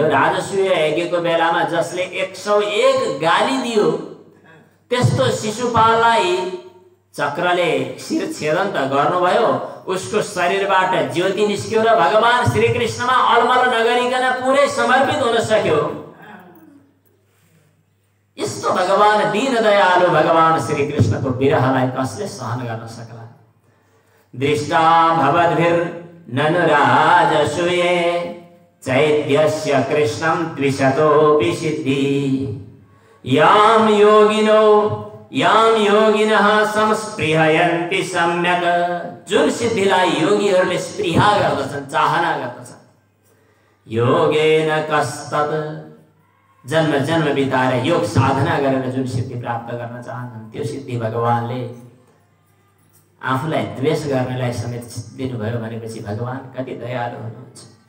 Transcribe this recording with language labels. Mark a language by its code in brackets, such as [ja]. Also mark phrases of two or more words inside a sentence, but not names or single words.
[ne] राजसूय यज्ञको बेलामा जसले 101 गाली दियो त्यस्तो शिशुपाललाई चक्रले शिर छेदन त गर्नुभयो, उसको शरीरबाट ज्योति निस्क्यो र भगवान श्री कृष्णमा अलमल नगरिकन पुरै समर्पित हुन सक्यो। यस्तो भगवान दीन दयालु भगवान श्री कृष्णको विरहलाई कसले सहन गर्न सक्ला। [sa] दृष्टा भवद्भिर् ननु राजसूये चैत्यस्य कृष्णं द्विशतोऽपि सिद्धिः। यां योगिनः संस्पृहयन्ति सम्यक। [ne] जुन सिद्धिलाई योगीहरूले स्पृहा गर्दछन्, चाहना गर्दछन्। [sa] योगेन कस्तत्, [ne] जन्म जन्म बिताएर योग साधना गरेर जुन सिद्धि प्राप्त गर्न चाहन्छन् त्यो सिद्धि भगवानले आफूलाई द्वेष गर्नेलाई समेत दिनुभयो भनेपछि भगवान कति दयालु हुनुहुन्छ।